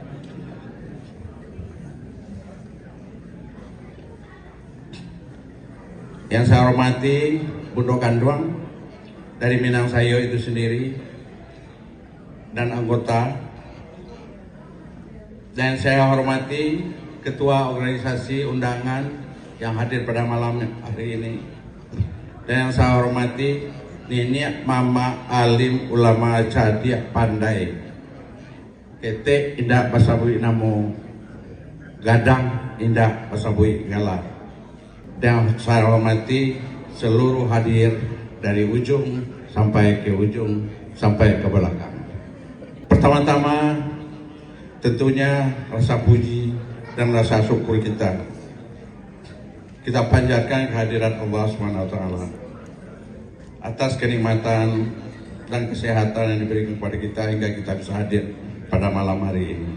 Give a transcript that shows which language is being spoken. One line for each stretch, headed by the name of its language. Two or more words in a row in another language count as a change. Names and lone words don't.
Indonesian: Yang saya hormati Bundo Kanduang dari Minang Sayo itu sendiri dan anggota. Dan saya hormati Ketua Organisasi Undangan yang hadir pada malam hari ini. Dan yang saya hormati
Minangkabau: Nini Mama Alim Ulama Cadiak Pandai Kete Indah Pasabui Namo Gadang Indah Pasabui Gala.
Indonesian: Dan saya hormati seluruh hadir dari ujung sampai ke ujung sampai ke belakang. Pertama-tama tentunya rasa puji dan rasa syukur kita panjatkan kehadiran Allah SWT atas kenikmatan dan kesehatan yang diberikan kepada kita hingga kita bisa hadir pada malam hari ini.